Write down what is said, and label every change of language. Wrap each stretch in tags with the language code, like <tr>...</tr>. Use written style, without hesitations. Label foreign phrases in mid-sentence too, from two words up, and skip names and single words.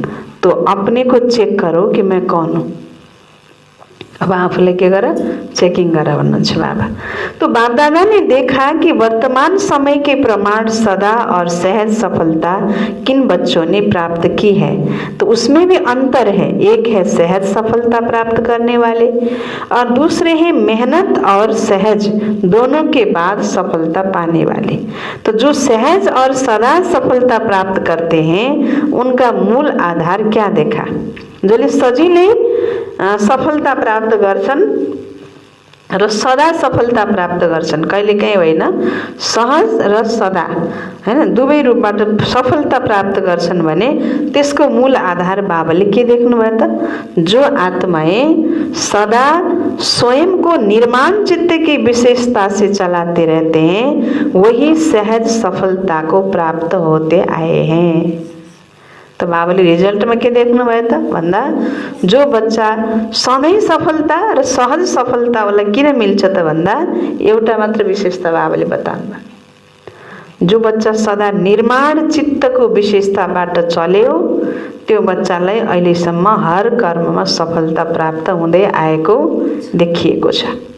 <hi>तो अपने को चेक करो कि मैं कौन हूँ।</hi> <ne>अब आफूलाई के गर, चेकिङ गर भन्नुहुन्छ बाबा।</ne> <hi>तो बाप दादा ने देखा कि वर्तमान समय के प्रमाण सदा और सहज सफलता किन बच्चों ने प्राप्त की है, तो उसमें भी अंतर है। एक है सहज सफलता प्राप्त करने वाले और दूसरे हैं मेहनत और सहज दोनों के बाद सफलता पाने वाले। तो जो सहज और सदा सफलता प्राप्त करते हैं उनका मूल आधार क्या देखा?</hi> <ne>जसले सजिलै सफलता प्राप्त गर्छन् र सदा सफलता प्राप्त गर्छन्, कहिलेकाहीँ होइन, सहज र सदा, हैन, दुवै रूपबाट सफलता प्राप्त गर्छन् भने त्यसको मूल आधार बाबाले के देख्नुभयो त?</ne> <hi>जो आत्माएं सदा स्वयं को निर्माण चित्त की विशेषता से चलाते रहते हैं वही सहज सफलता को प्राप्त होते आए हैं।</hi> <ne>तो बाबाले रिजल्टमा के देख्नुभयो त भन्दा जो बच्चा सधैँ सफलता र सहज सफलता वाला किन मिल्छ त भन्दा एउटा मात्र विशेषता बाबाले बताउनुभयो। जो बच्चा सदा निर्माण चित्तको विशेषताबाट चल्यो त्यो बच्चालाई अहिलेसम्म हर कर्ममा सफलता प्राप्त हुँदै आएको देखिएको छ।</ne>